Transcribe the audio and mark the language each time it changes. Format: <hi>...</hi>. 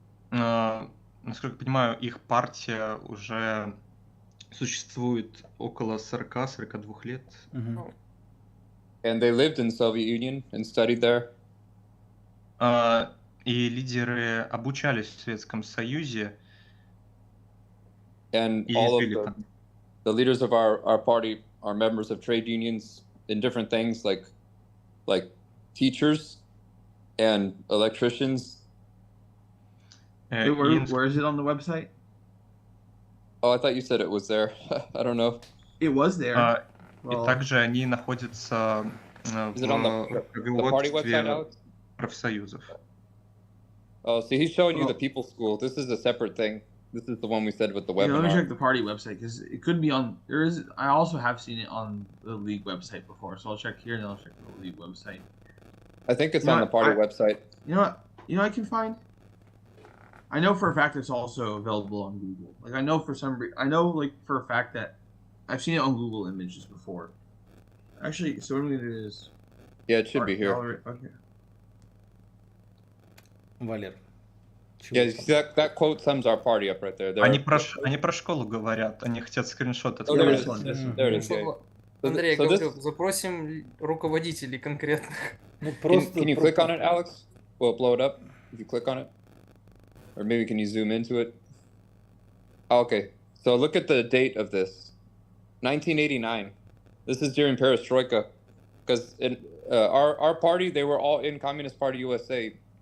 <ru>Насколько я понимаю, их партия уже существует около 40-42 лет.</ru> <en>And they lived in the Soviet Union and studied there.</en> <ru>И лидеры обучались в Советском Союзе.</ru> <en>And all of the leaders of our party are members of trade unions in different things like teachers and electricians. Where is it on the website? Oh, I thought you said it was there. I don't know. It was there.</en> <ru>И также они находятся в руководстве профсоюзов.</ru> <en>Oh, see, he's showing you the People School. This is a separate thing. This is the one we said with the webinar. Let me check the party website because it could be on. There is. I also have seen it on the league website before, so I'll check here and then I'll check the league website. I think it's on the party website. You know what? You know what I can find. I know for a fact it's also available on Google. Like I know for a fact that I've seen it on Google Images before. Actually, so what it is. Yeah, it should be here. Okay.</en> <ru>Валер.</ru> <en>Yeah, that quote sums our party up right there.</en> <ru>Они про школу говорят, они хотят скриншот от</ru> <en>There it is.</en> <ru>Андрей, я говорю, запросим руководителей конкретных.</ru> <en>Can you click on it, Alex? Will it blow it up if you click on it? Or maybe can you zoom into it? Oh, okay, so look at the date of this. 1989. This is during Perestroika. Because in our party, they were all in Communist Party USA.</en>